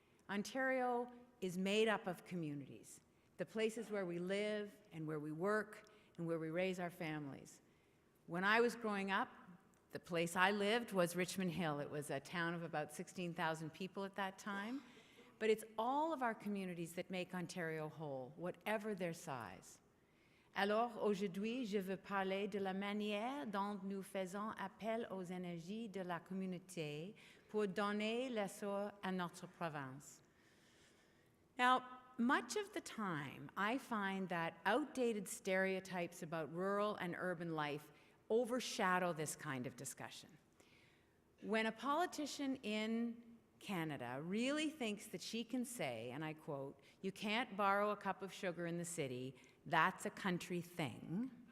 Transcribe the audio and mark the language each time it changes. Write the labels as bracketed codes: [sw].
[en] Ontario is made up of communities, the places where we live and where we work and where we raise our families. When I was growing up, the place I lived was Richmond Hill. It was a town of about 16,000 people at that time. But it's all of our communities that make Ontario whole, whatever their size. [fr] Alors, aujourd'hui, je veux parler de la manière dont nous faisons appel aux énergies de la communauté pour donner l'essor à notre province. [en] Now, much of the time, I find that outdated stereotypes about rural and urban life overshadow this kind of discussion. When a politician in Canada really thinks that she can say, and I quote, "You can't borrow a cup of sugar in the city, that's a country thing,"